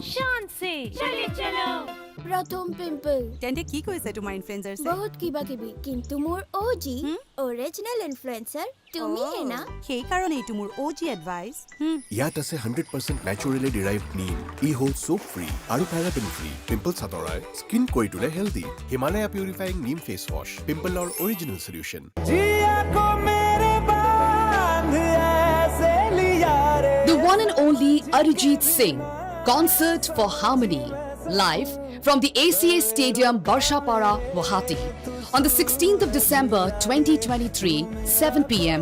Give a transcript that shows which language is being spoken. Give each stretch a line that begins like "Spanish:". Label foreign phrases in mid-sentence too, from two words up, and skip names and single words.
Hindi: शान से चले चलो प्रथम पिंपल
Assamese: তেন্তে কি কৈছে তোমাৰ ইনফ্লুয়েন্সাৰ বহুত কিবা কিবি কিন্তু মোৰ
English: OG original influencer
Assamese: তুমি হে না সেই কাৰণে এইটো মোৰ
English: OG advice
Assamese: ইয়াত আছে
English: 100% naturally derived neem
Assamese: ই হোল
English: soap free
Assamese: আৰু
English: paraben free
Assamese: পিম্পল সাতৰাই স্কিন কৰি তোলে হেলদি হিমালয়া পিউৰিফাইং নিম ফেস ওয়াশ পিম্পলৰ
English: original solution The one and only Arijit Singh, Concert for Harmony, live from the ACA Stadium, Barshapara, Guwahati, on the 16th of December 2023, 7 p.m.